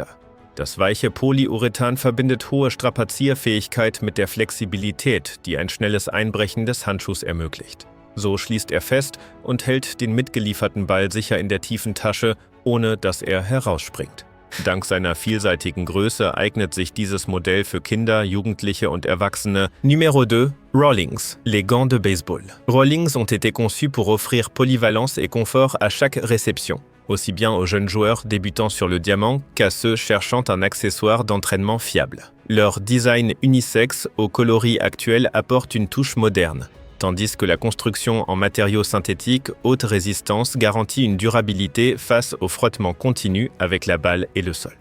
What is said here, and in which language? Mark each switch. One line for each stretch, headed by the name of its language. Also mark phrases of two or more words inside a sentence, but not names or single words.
German: Das weiche Polyurethan verbindet hohe Strapazierfähigkeit mit der Flexibilität, die ein schnelles Einbrechen des Handschuhs ermöglicht. So schließt er fest und hält den mitgelieferten Ball sicher in der tiefen Tasche, ohne dass er herausspringt. Dank seiner vielseitigen Größe eignet sich dieses Modell für Kinder, Jugendliche und Erwachsene.
French: Numéro 2. Rawlings, les gants de baseball. Rawlings ont été conçus pour offrir polyvalence et confort à chaque réception, aussi bien aux jeunes joueurs débutant sur le diamant qu'à ceux cherchant un accessoire d'entraînement fiable. Leur design unisexe aux coloris actuels apporte une touche moderne, tandis que la construction en matériaux synthétiques haute résistance garantit une durabilité face au frottement continu avec la balle et le sol.